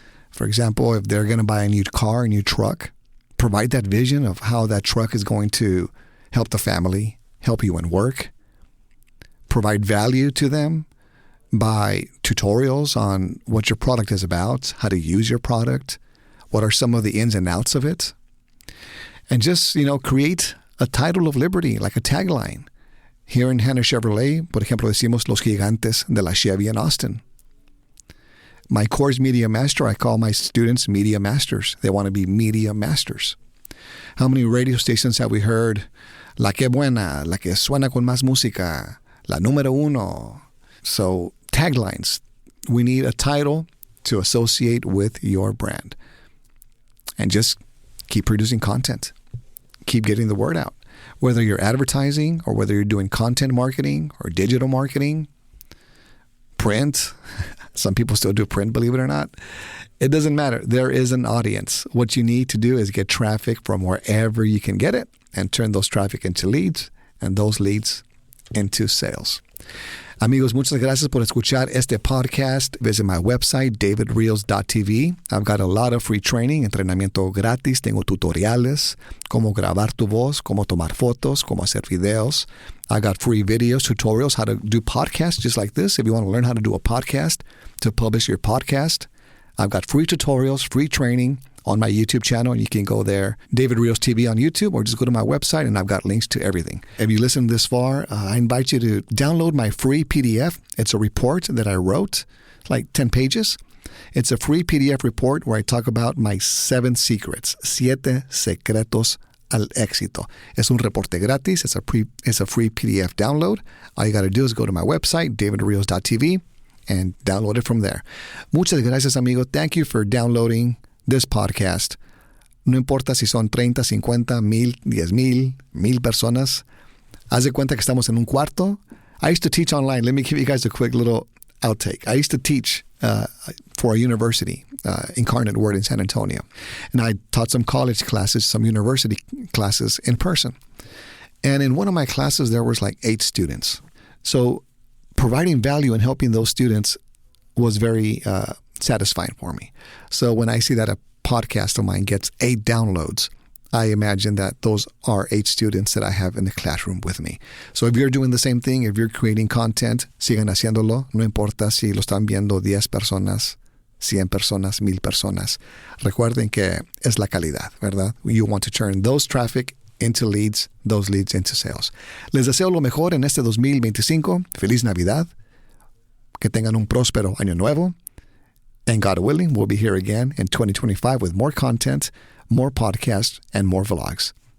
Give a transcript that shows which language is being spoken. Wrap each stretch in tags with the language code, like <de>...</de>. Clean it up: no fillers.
<en>For example, if they're going to buy a new car, a new truck, provide that vision of how that truck is going to help the family, help you in work. Provide value to them by tutorials on what your product is about, how to use your product, what are some of the ins and outs of it. And just, create a title of liberty, like a tagline. Here in</en> <es>Hannah Chevrolet, por ejemplo, decimos los gigantes de la Chevy in Austin.</es> <en>My course Media Master, I call my students Media Masters. They want to be Media Masters. How many radio stations have we heard?</en> <es>La que buena, la que suena con más música, la número uno.</es> <en>So taglines. We need a title to associate with your brand. And just keep producing content. Keep getting the word out. Whether you're advertising or whether you're doing content marketing or digital marketing, print. Some people still do print, believe it or not. It doesn't matter. There is an audience. What you need to do is get traffic from wherever you can get it and turn those traffic into leads and those leads into sales.</en> <es>Amigos, muchas gracias por escuchar este podcast.</es> <en>Visit my website, davidreels.tv. I've got a lot of free training,</en> <es>entrenamiento gratis. Tengo tutoriales, cómo grabar tu voz, cómo tomar fotos, cómo hacer videos.</es> <en>I got free videos, tutorials, how to do podcasts just like this. If you want to learn how to do a podcast, to publish your podcast, I've got free tutorials, free training on my YouTube channel, and you can go there, David Reels TV on YouTube, or just go to my website, and I've got links to everything. If you listen this far, I invite you to download my free PDF. It's a report that I wrote, like 10 pages. It's a free PDF report where I talk about my 7 secrets,</en> <es>7 secretos al éxito. Es un reporte gratis.</es> <en>It's a free PDF download. All you got to do is go to my website, davidreels.tv, and download it from there.</en> <es>Muchas gracias, amigo.</es> <en>Thank you for downloading this podcast.</en> <es>No importa si son 30, 50, 1,000, 10,000, 1,000 personas. Haz de cuenta que estamos en un cuarto.</es> <en>I used to teach online. Let me give you guys a quick little outtake. I used to teach for a university, Incarnate Word in San Antonio. And I taught some college classes, some university classes in person. And in one of my classes, there was like 8 students. So providing value and helping those students was very satisfying for me. So when I see that a podcast of mine gets 8 downloads, I imagine that those are 8 students that I have in the classroom with me. So if you're doing the same thing, if you're creating content,</en> <es>sigan haciéndolo. No importa si lo están viendo 10 personas, 100 personas, 1,000 personas. Recuerden que es la calidad, ¿verdad?</es> <en>You want to turn those traffic into leads, those leads into sales.</en> <es>Les deseo lo mejor en este 2025. Feliz Navidad. Que tengan un próspero año nuevo.</es> <en>And God willing, we'll be here again in 2025 with more content, more podcasts, and more vlogs.</en>